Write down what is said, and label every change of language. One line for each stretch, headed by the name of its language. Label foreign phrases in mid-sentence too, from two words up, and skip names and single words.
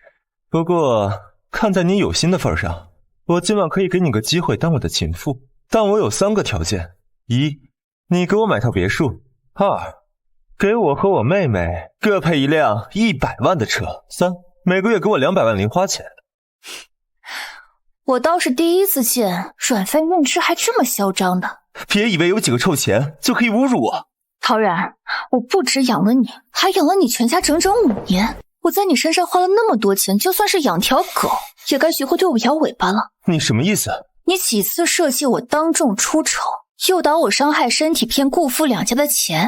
Chinese: 不过看在你有心的份上，我今晚可以给你个机会当我的情妇，但我有3个条件：一，你给我买套别墅；二，给我和我妹妹各配一辆100万的车；三，每个月给我200万零花钱。我倒是第一次见软饭硬吃还这麼囂張的。別以為有幾個臭錢就可以侮辱我。陶然，我不只養了你，還養了你全家整整5年。我在你身上花了那麼多錢，就算是養條狗，也該學會對我搖尾巴了。你什麼意思？你幾次設計我當眾出醜，誘導我傷害身體，騙顧父兩家的錢。